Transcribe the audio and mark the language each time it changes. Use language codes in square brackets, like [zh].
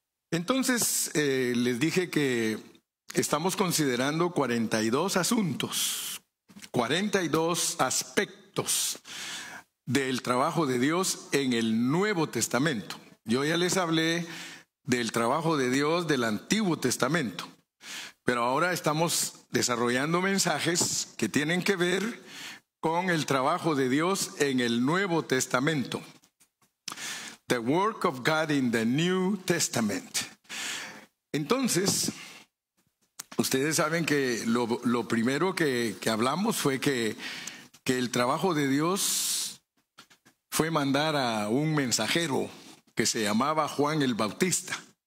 [es] Entonces, les dije que estamos considerando 42 asuntos, 42 aspectos del trabajo de Dios en el Nuevo Testamento. Yo ya les hablé del trabajo de Dios del Antiguo Testamento, pero ahora estamos desarrollando mensajes que tienen que ver con el trabajo de Dios en el Nuevo Testamento. [en] The work of God in the New Testament. [es] Entonces, ustedes saben que lo primero que hablamos fue que el trabajo de Dios fue mandar a un mensajero que se llamaba Juan el Bautista.